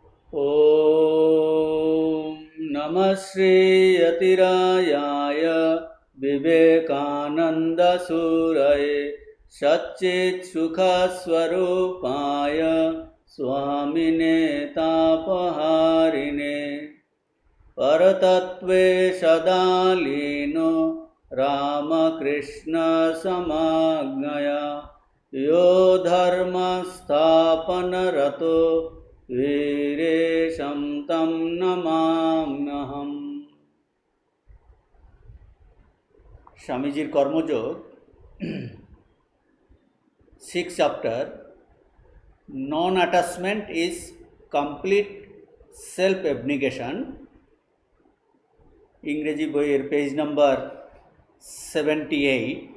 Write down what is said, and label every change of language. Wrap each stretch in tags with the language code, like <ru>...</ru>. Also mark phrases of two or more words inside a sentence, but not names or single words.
<sa>ॐ नमः श्रीयतिरायाय विवेकानन्दसूरये सच्चित्सुखस्वरूपाय स्वामिने तापहारिणे परतत्त्वे सदा लीनो रामकृष्णसमाज्ञया यो धर्मस्थापनरतो वीरेशं तं नमाम्यहम्।</sa> <bn>স্বামীজির কর্মযোগ 6 চ্যাপ্টার</bn> <en>Non attachment is complete self abnegation,</en> <bn>ইংরেজি বইয়ের</bn> <en>page number</en> <bn>78।</bn>